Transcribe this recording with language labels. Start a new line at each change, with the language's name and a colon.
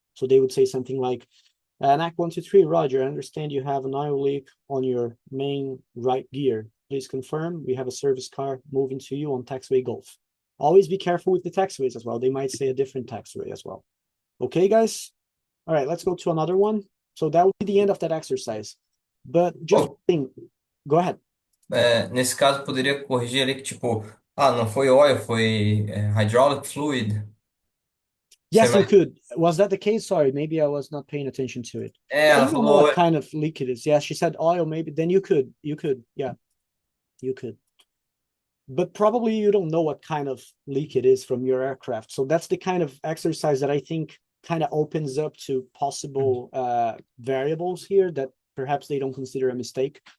English: So they would say something like, ANAC 1, 2, 3, Roger, I understand you have an oil leak on your main right gear. Please confirm we have a service car moving to you on taxiway Golf. Always be careful with the taxiways as well. They might say a different taxiway as well. Okay, guys? All right, let's go to another one. So that would be the end of that exercise. But just think, go ahead.
Portuguese: Nesse caso, poderia corrigir ali que, tipo, não foi oil, foi hydraulic fluid.
English: Yes, you could. Was that the case? Sorry, maybe I was not paying attention to it.
Portuguese: Ela
English: You don't know what kind of leak it is. Yeah, she said oil, maybe. Then you could. Yeah, you could. But probably you don't know what kind of leak it is from your aircraft. So that's the kind of exercise that I think kind of opens up to possible variables here that perhaps they don't consider a mistake.